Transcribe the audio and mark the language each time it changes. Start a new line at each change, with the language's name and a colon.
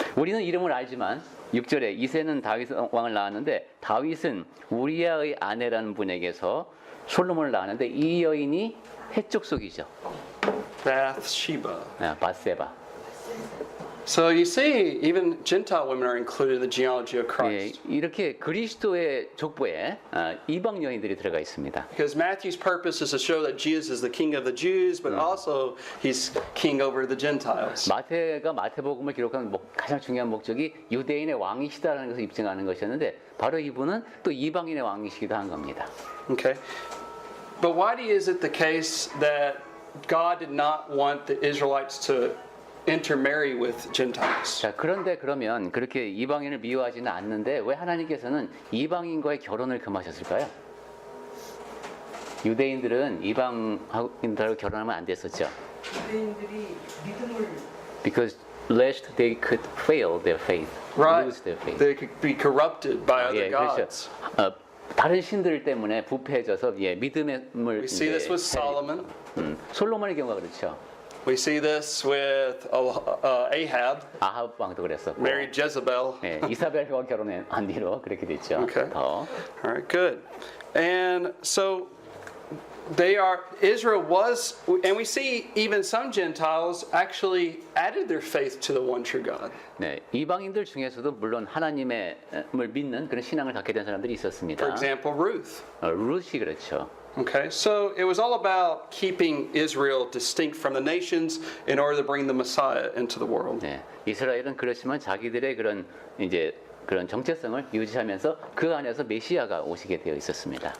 Korean: 우리는 이름을 알지만 6절에 이새는 다윗 왕을 낳았는데 다윗은 우리아의 아내라는 분에게서 솔로몬을 낳았는데 이 여인이 헷족속이죠.
English: Bathsheba.
Korean: 바세바.
English: So you see, even Gentile women are included in the genealogy of
Korean: 예,
English: Christ.
Korean: 이렇게 그리스도의 족보에 이방 여인들이 들어가 있습니다.
English: Because Matthew's purpose is to show that Jesus is the king of the Jews, but also he's king over the Gentiles.
Korean: 마태가 마태복음을 기록한 가장 중요한 목적이 유대인의 왕이시다라는 것을 입증하는 것이었는데 바로 이분은 또 이방인의 왕이시기도 한 겁니다.
English: Okay? But why is it the case that God did not want the Israelites to intermarry with Gentiles?
Korean: 자, 그런데 그러면 그렇게 이방인을 미워하지는 않는데 왜 하나님께서는 이방인과의 결혼을 금하셨을까요? 유대인들은 이방인들하고 결혼하면 안 됐었죠. 유대인들이 믿음을
English: Because lest they could fail their faith, Right. lose their faith. They could be corrupted by other
Korean: 예, 그렇죠.
English: gods.
Korean: 다른 신들 때문에 부패해져서 믿음을
English: We see this with Solomon.
Korean: 솔로몬의 경우가 그렇죠.
English: We see this with Ahab,
Korean: 아합 왕도 그랬었고,
English: married Jezebel.
Korean: 예, 이사벨과 결혼한 뒤로 그렇게 됐죠.
English: Okay.
Korean: 더.
English: All right, good. And so Israel was, and we see even some Gentiles actually added their faith to the one true God.
Korean: 네, 이방인들 중에서도 물론 하나님을 믿는 그런 신앙을 갖게 된 사람들이 있었습니다.
English: For example, Ruth.
Korean: 룻이 그렇죠.
English: Okay, so it was all about keeping Israel distinct from the nations in order to bring the Messiah into the world.
Korean: 네, 이스라엘은 그렇지만 자기들의 그런 정체성을 유지하면서 그 안에서 메시아가 오시게 되어 있었습니다.